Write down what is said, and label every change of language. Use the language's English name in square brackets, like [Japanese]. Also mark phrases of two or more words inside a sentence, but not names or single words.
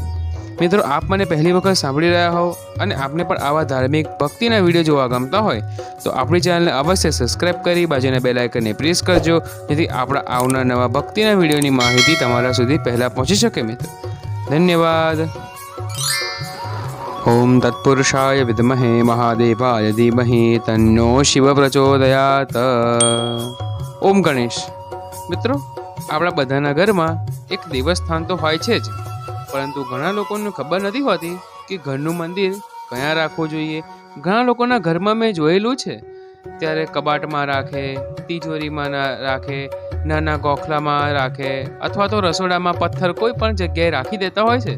[Gujarati] મિત્રો, આપ મને પહેલી વખત સાંભળી રહ્યા હો અને આપને પણ આવા ધાર્મિક ભક્તિના વિડીયો જોવા ગમતા હોય તો આપણી ચેનલને અવશ્ય સબસ્ક્રાઈબ કરી બાજુના બેલ આઇકનને પ્રેસ કરજો, જેથી આપણા આવનાર નવા ભક્તિના વિડીયોની માહિતી તમારા સુધી પહેલાં પહોંચી શકે। મિત્રો, ધન્યવાદ। [Sanskrit] ओम तत्पुरुषाय विद्महे महादेवाय धीमहि तन्नो शिव प्रचोदयात्। [Gujarati] ओम गणेश। मित्रों, આપણા બધાના ઘરમાં એક દેવસ્થાન તો હોય છે જ, પરંતુ ઘણા લોકોને ખબર નથી હોતી કે ઘરનું મંદિર ક્યાં રાખવું જોઈએ। ઘણા લોકોના ઘરમાં મેં જોયેલું છે ત્યારે કબાટમાં રાખે, તિજોરીમાં રાખે, નાના ગોખલામાં રાખે, અથવા તો રસોડામાં પથ્થર કોઈ પણ જગ્યાએ રાખી દેતા હોય છે।